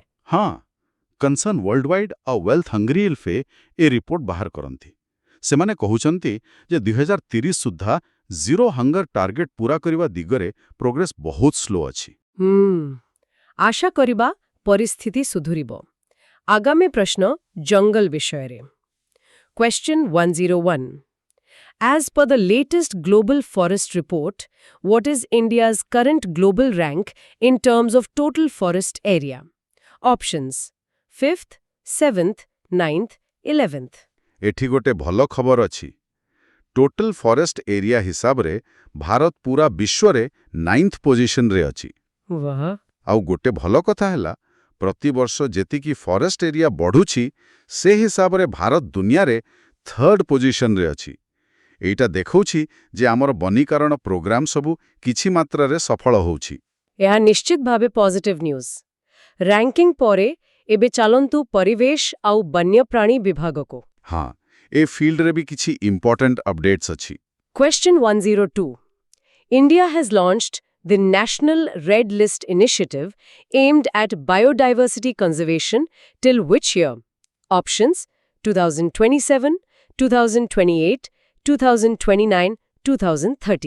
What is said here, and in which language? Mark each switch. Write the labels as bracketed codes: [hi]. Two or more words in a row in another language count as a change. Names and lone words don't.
[or] ହଁ, କନସର୍ନ ୱାର୍ଲଡୱାଇଡ୍ ଆଉ ୱେଲ୍ଥ ହଙ୍ଗରି ଇଲ୍ଫେ ଏ ରିପୋର୍ଟ ବାହାର କରନ୍ତି। ସେମାନେ କହୁଛନ୍ତି ଯେ 2030 ସୁଦ୍ଧା [en] zero hunger target [or] ପୂରା କରିବା ଦିଗରେ ପ୍ରୋଗ୍ରେସ ବହୁତ ସ୍ଲୋ ଅଛି। ଆଶା କରିବା ପରିସ୍ଥିତି ସୁଧୁରିବ। ଆଗାମୀ ପ୍ରଶ୍ନ ଜଙ୍ଗଲ ବିଷୟରେ। Question 101. [en] As per the latest Global Forest Report, what is India's current global rank in terms of total forest area? Options: 5th, 7th, 9th, 11th. [or] ଏଠି ଗୋଟେ ଭଲ ଖବର ଅଛି। [en] total forest area [or] ହିସାବରେ ଭାରତ ପୁରା ବିଶ୍ୱରେ 9th ପୋଜିସନରେ ଅଛି। ବାଃ, ଆଉ ଗୋଟେ ଭଲ କଥା ହେଲା, ପ୍ରତିବର୍ଷ ଯେତିକି [en] forest area [or] ବଢ଼ୁଛି, ସେ ହିସାବରେ ଭାରତ ଦୁନିଆରେ 3rd ପୋଜିସନରେ ଅଛି। ଏଇଟା ଦେଖଉଛି ଯେ ଆମର ବନୀକରଣ ପ୍ରୋଗ୍ରାମ ସବୁ କିଛି ମାତ୍ରାରେ ସଫଳ ହେଉଛି। ଏହା ନିଶ୍ଚିତ ଭାବେ [en] positive news. [or] ରାଙ୍କିଂ ପରେ ଏବେ ଚାଲନ୍ତୁ ପରିବେଶ ଆଉ ବନ୍ୟପ୍ରାଣୀ ବିଭାଗକୁ। ହଁ, ଏ ଫିଲ୍ଡରେ ବି କିଛି [en] important updates [or] ଅଛି। [en] Question 102. India has launched the National Red List Initiative aimed at biodiversity conservation till which year? Options: 2027, 2028, 2029, 2030.